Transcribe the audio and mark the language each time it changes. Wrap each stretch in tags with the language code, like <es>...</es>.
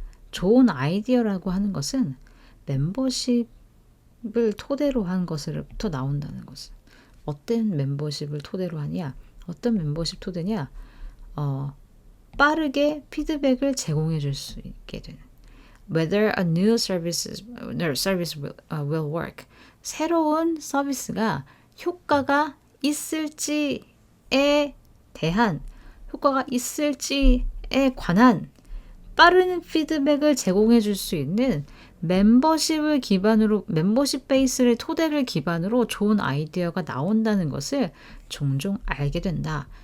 <ko>좋은 아이디어라고 하는 것은 멤버십을 토대로 한 것으로부터 나온다는 것을. 어떤 멤버십을 토대로 하냐? 어떤 membership 토대냐? 빠르게 피드백을 제공해 줄 수 있게 되는.</ko> <en>Whether a new service will work.</en> <ko>새로운 서비스가 효과가 있을지에 대한, 효과가 있을지에 관한 빠른 피드백을 제공해 줄 수 있는 멤버십을 기반으로, 멤버십 베이스를 토대를 기반으로 좋은 아이디어가 나온다는 것을 종종 알게 된다.</ko>